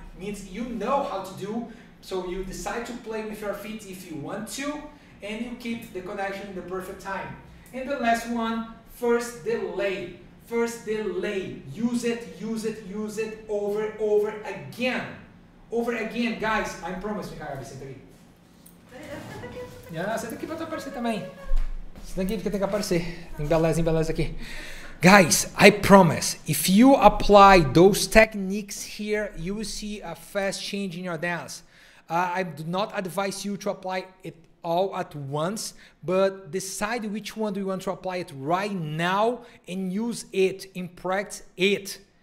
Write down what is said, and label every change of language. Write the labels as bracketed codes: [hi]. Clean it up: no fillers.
[en] It means you know how to do, so you decide to play with your feet if you want to, and you keep the connection in the perfect time. And the last one, first delay. First delay. Use it, use it, use it over again. Over again, guys. I promise, Micael, [pt] senta aqui. Senta aqui pra tu aparecer também. Senta aqui porque tem que aparecer. Embeleza aqui. [en] Guys, I promise, if you apply those techniques here, you will see a fast change in your dance. I do not advise you to apply it all at once, but decide which one do you want to apply it right now and use it and practice it.